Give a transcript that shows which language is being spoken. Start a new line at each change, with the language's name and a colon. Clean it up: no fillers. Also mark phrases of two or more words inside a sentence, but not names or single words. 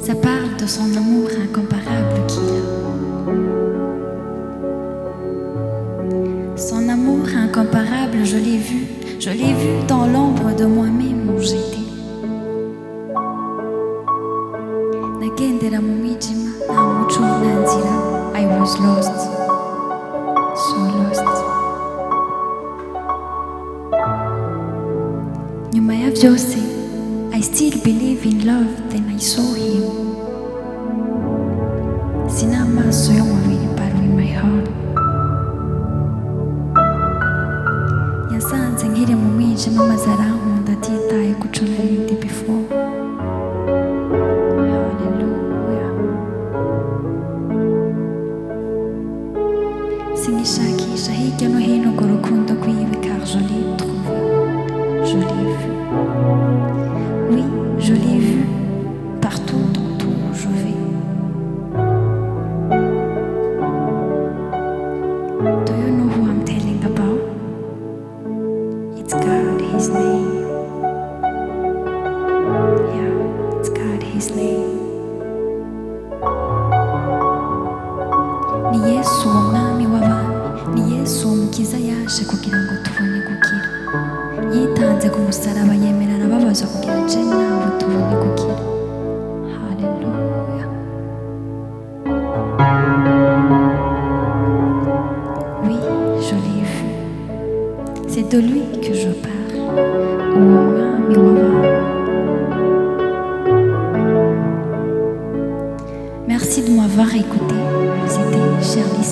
French: parle de son amour incomparable qu'il a. Son amour incomparable, je l'ai vu dans l'ombre de moi-même où j'étais.
Rundi: Nagendera mu mwijima, nta muco nta nzira.
English: I was lost, so lost.
Rundi: Nyuma ya byose,
English: I still believe in love, then I saw him.
Rundi: Sina amaso y'umubiri,
English: but in my heart.
Rundi: Yasanze nkiri mu mwijima maze arankunda atitaye ku co nari ndi before. Hallelujah. Sinishakisha hirya no hino urwo rukundo rwiwe,
French: car je l'ai trouvé, je l'ai vu. Oui, je l'ai vu partout où je vais.
English: Do you know who I'm telling about? It's God, His name. Yeah, it's God, His name.
Rundi: Ni Yesu uwo mwami w'abami, ni Yesu uwo mukiza yaje kugira ngo tubone gukira. Yitanze ku musaraba, yemera arababazwa kugira je nawe tubone gukira.
French: Hallelujah. Oui, je l'ai vu. C'est de lui que je parle.
Rundi: Uwo mwami w'abami.
French: Merci de m'avoir écouté. C'était Cher